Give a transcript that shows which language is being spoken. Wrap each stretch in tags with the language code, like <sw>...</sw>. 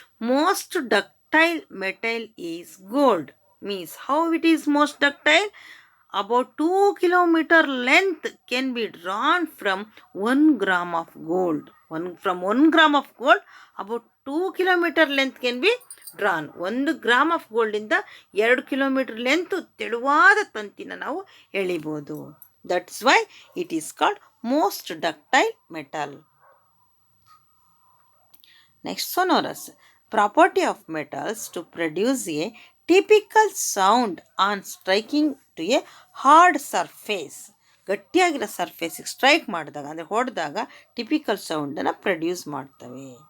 <en>Most ductile metal is gold. Means how it is most ductile? About 2 kilometer length can be drawn from 1 gram of gold. From 1 gram of gold, about 2 kilometer length can be drawn.</en> <kn>1 gram of ಗೋಲ್ಡಿಂದ 2 kilometre length ತೆಳುವಾದ ತಂತಿನ ನಾವು ಎಳಿಬೋದು.</kn> <en>That's why it is called most ductile metal. Next sonorous. Property of metals to produce a typical sound on striking to a hard surface.</en> <kn>ಗಟ್ಟಿಯಾಗಿರೋ ಸರ್ಫೇಸಿಗೆ strike ಮಾಡಿದಾಗ ಅಂದರೆ ಹೊಡೆದಾಗ typical ಸೌಂಡನ್ನು produce ಮಾಡ್ತವೆ.</kn>